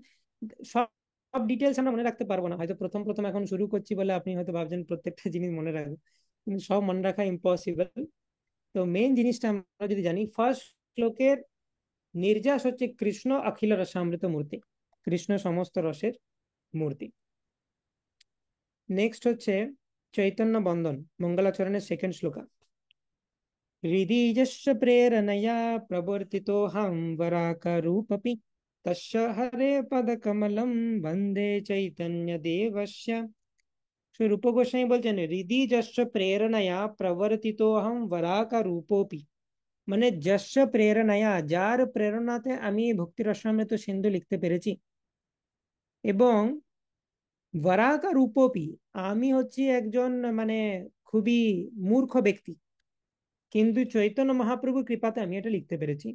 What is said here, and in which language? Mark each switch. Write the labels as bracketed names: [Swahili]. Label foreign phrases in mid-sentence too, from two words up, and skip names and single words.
[Bangla] সব সব ডিটেলস আমরা মনে রাখতে পারবো না, হয়তো প্রথম প্রথম এখন শুরু করছি বলে আপনি হয়তো ভাবছেন প্রত্যেকটা জিনিস মনে রাখবো, কিন্তু সব মনে রাখা ইম্পসিবল। তো মেইন জিনিসটা আমরা যদি জানি, ফার্স্ট শ্লোকের নির্যাস হচ্ছে কৃষ্ণ অখিল রসামৃত মূর্তি, কৃষ্ণ সমস্ত রসের মূর্তি। নেক্সট হচ্ছে চৈতন্য বন্দন মঙ্গলাচরণের সেকেন্ড শ্লোকা। [Sanskrit] हृदीजस्य प्रेरणया प्रवर्तितोऽहं वराकरूपपि तस्य हरे पदकमलं वन्दे चैतन्यदेवस्य। [Bangla] সে রূপ গোস্বামী বলছেন [Sanskrit] হৃদি যশ্চ প্রেরণায়া প্রবর্তিতোহম বরাকা রূপোপি, [Bangla] মানে [Sanskrit] যশ্চ প্রেরণায়া, [Bangla] যার প্রেরণাতে আমি ভক্তি রসামৃত সিন্ধু লিখতে পেরেছি, এবং [Sanskrit] বরাকা রূপোপি, [Bangla] আমি হচ্ছি একজন মানে খুবই মূর্খ ব্যক্তি, কিন্তু চৈতন্য মহাপ্রভুর কৃপাতে আমি এটা লিখতে পেরেছি।